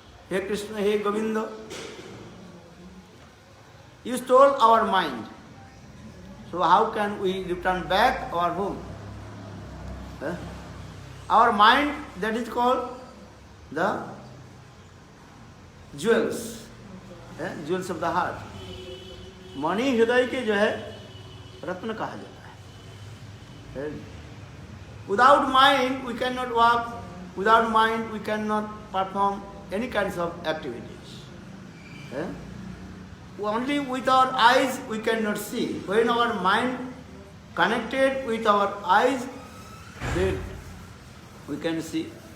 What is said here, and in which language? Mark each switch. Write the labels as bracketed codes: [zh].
[hi] Hey Krishna, hey Govind, [en] you stole our mind, so how can we return back our home? Our mind, that is called the jewels, jewels of the heart. [hi] मणि हृदय के जो है रत्न कहा जाता है। [en] Without mind we cannot walk, without mind we cannot perform any kinds of activities. Only with our eyes we cannot see. When our mind connected with our eyes, then we can see.